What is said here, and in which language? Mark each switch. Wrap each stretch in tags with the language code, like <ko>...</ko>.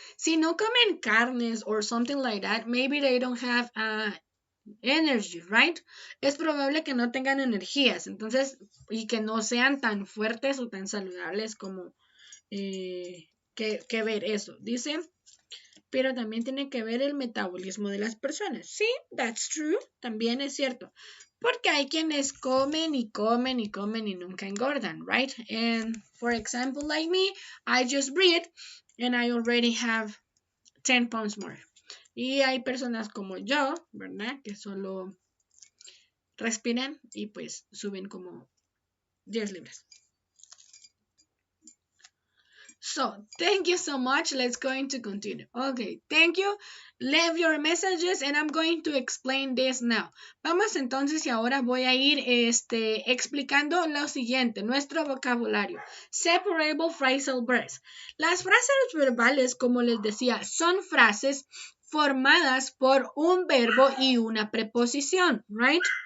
<es>Si no comen carnes</es> <en>or something like that, maybe they don't have energy, right?</en> <es>Es probable que no tengan energías, entonces, y que no sean tan fuertes o tan saludables como que ver eso. Dice, pero también tiene que ver el metabolismo de las personas. Sí,</es> <en>that's true,</en> <es>también es cierto. Porque hay quienes comen y comen y comen y nunca engordan, right?</es> <en>And for example, like me, I just breathe and I already have 10 pounds more.</en> <es>Y hay personas como yo, ¿verdad? Que solo respiran y pues suben como 10 libras.</es> <en>So, thank you so much. Let's going to continue. Okay, thank you. Leave your messages and I'm going to explain this now.</en> <es>Vamos entonces y ahora voy a ir explicando lo siguiente, nuestro vocabulario.</es> <en>Separable phrasal verbs.</en> <es>Las frases verbales, como les decía, son frases formadas por un verbo y una preposición, right?</es>